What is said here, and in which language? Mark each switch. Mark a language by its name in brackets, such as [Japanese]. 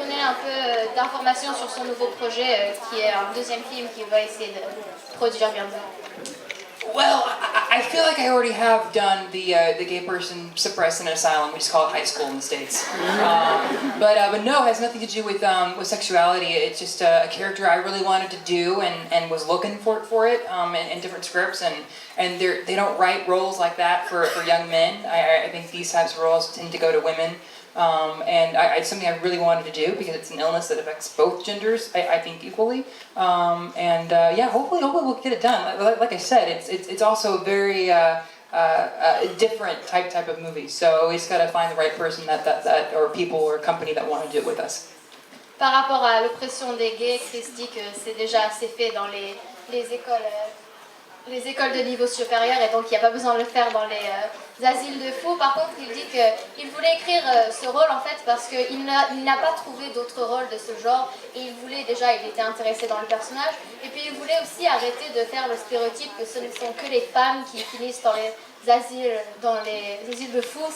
[French] Un peu d'informations sur son nouveau projet qui est un deuxième film qu'il va essayer de produire bientôt. [English] Well, I feel like I already have done the gay person suppressed in an asylum. We just call it high school in the States. But no, it has nothing to do with sexuality. It's just a character I really wanted to do and was looking for it in different scripts. And they don't write roles like that for young men. I think these types of roles tend to go to women. And it's something I really wanted to do because it's an illness that affects both genders, I think, equally. Yeah, hopefully we'll get it done. Like I said, it's also very a different type of movie. So we just got to find the right person that or people or company that want to do it with us. [French] Par rapport à l'oppression des gays, Chris dit que c'est déjà assez fait dans les écoles de niveau supérieur et donc il n'y a pas besoin de le faire dans les asiles de fous. Par contre, il dit qu'il voulait écrire ce rôle en fait parce qu'il n'a pas trouvé d'autres rôles de ce genre et il était intéressé dans le personnage et puis il voulait aussi arrêter de faire le stéréotype que ce ne sont que les femmes qui finissent dans les asiles de fous.